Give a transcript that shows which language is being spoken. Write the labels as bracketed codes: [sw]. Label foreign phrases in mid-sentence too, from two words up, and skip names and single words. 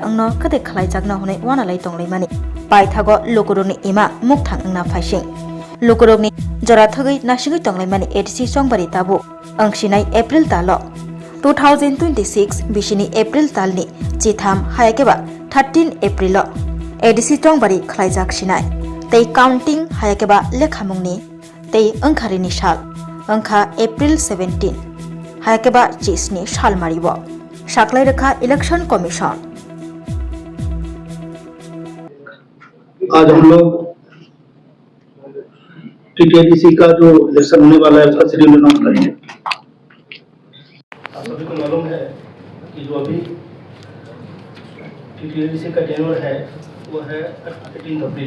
[trp] angno kade khlai jakna honai wanalai tonglaimani paithago lokoroni ima mukthang angna phaising lokoroni jora thagai naishingi tonglaimani edisi chongbari tabu angsinai April talo 2026 bisini April talni chitham hayakeba 13 April edisi chongbari khlai jaksinai tei counting hayakeba lekhamungni tei angkharini sal angkha April 17 hayakeba chisni sal maribo saklai rakha [en] election commission. [hi] आज हम लोग टीटीआईडीसी का जो इलेक्शन होने वाला है उसका [en] schedule announce [hi] करेंगे। आप सभी को मालूम है कि जो अभी टीटीआईडीसी का टेन्योर है वो है 18 अप्रैल।